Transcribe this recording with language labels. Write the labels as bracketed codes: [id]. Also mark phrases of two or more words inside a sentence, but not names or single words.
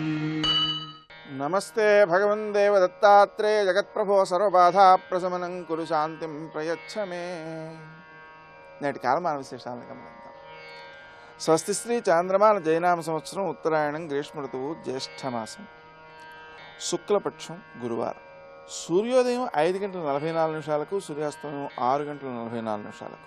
[sa] नमस्ते भगवन् देव दत्तात्रेय जगत्प्रभो सर्वबाधा प्रशमनं कुरु शान्तिं प्रयच्छ मे। [te] నేటి కాలమాన విశేషాలను గమనిద్దాం. స్వస్తి శ్రీ చాంద్రమాన జైనామ సంవత్సరం ఉత్తరాయణం గ్రీష్మ ఋతువు జ్యేష్ఠమాసం శుక్లపక్షం గురువారం. సూర్యోదయం 5:44 సూర్యాస్తమయం 6:44.